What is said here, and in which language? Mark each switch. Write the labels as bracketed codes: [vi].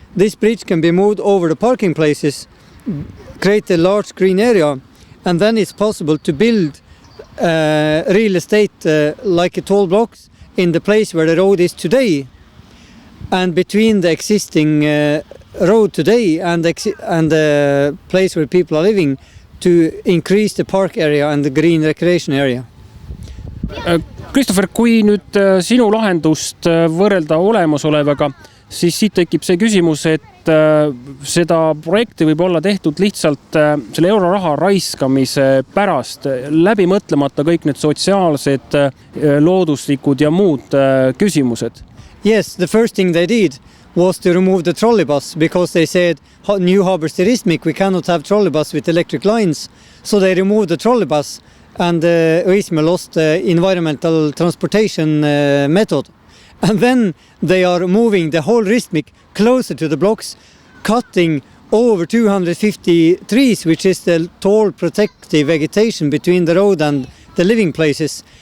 [en] This bridge can be moved over the parking places, create a large green area, and then it's possible to build real estate like a tall blocks in the place where the road is today, and between the existing road today and the place where people are living, to increase the park area and the green recreation area. [et] Christopher, kui nüüd sinu lahendust võrrelda olemasolevaga, siis siit tekib see küsimus, et seda projekti võib olla tehtud lihtsalt selle euroraha raiskamise pärast, läbi mõtlemata kõik need sotsiaalsed, looduslikud ja muud küsimused. [en] Yes, the first thing they did was to remove the trolleybus because they said New Harbour-Steristmic, we cannot have trolleybus with electric lines. So they removed the trolleybus and Öismaa lost the environmental transportation method. And then they are moving the whole Ristmic closer to the blocks, cutting over 250 trees, which is the tall protective vegetation between the road and the living places.